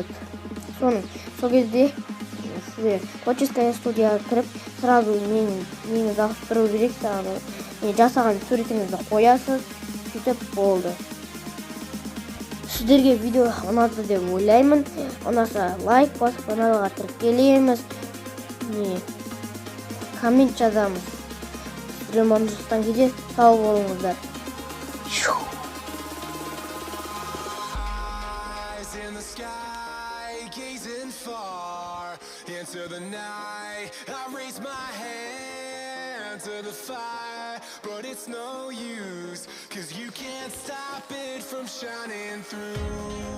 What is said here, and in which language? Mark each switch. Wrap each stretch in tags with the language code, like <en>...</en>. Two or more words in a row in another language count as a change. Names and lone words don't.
<kk>Сол кезде сіздер</kk> <ru>творческая студияға</ru> <kk>кіріп, сразу нені ауыстыру керек, жасаған суретіңізді қоясыз, сөйтіп болды. Сіздерге видео ұнады деп ойлаймын. Ұнаса лайк басып, каналға тіркелеміз, коммент жазамыз. Ремонтжастан кезде сау болыңыздар.</kk> <en>To the fire, but it's no use, 'cause you can't stop it from shining through.</en>